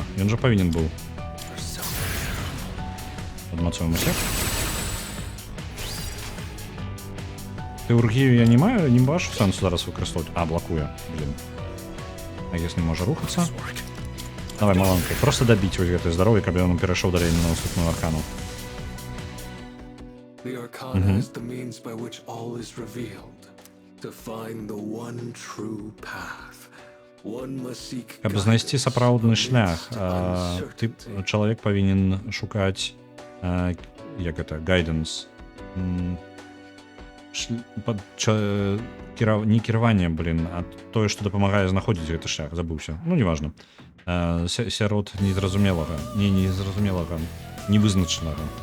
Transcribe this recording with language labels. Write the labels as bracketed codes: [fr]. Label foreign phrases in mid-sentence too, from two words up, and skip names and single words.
[be] Ён жа павінен быў. Адмацуем усіх. Тэургію я не маю, не бачу сэнсу зараз выкарыстоўваць. Блакуе, блін. Агес не можа рухацца. Давай, маланка, просто дабіць вось гэты здароўе, каб ён перайшоў далей на наступную аркану. [en] The Arcana is the means by which all is revealed. To find the one true path, one must seek [be] Каб знайсці сапраўдны шлях, ты чалавек павінен шукаць як гэта гайдэнс, не кіраванне, а тое, што дапамагае знаходзіць гэты шлях, забыўся, ну неважна, сярод незразумелага, невызначанага.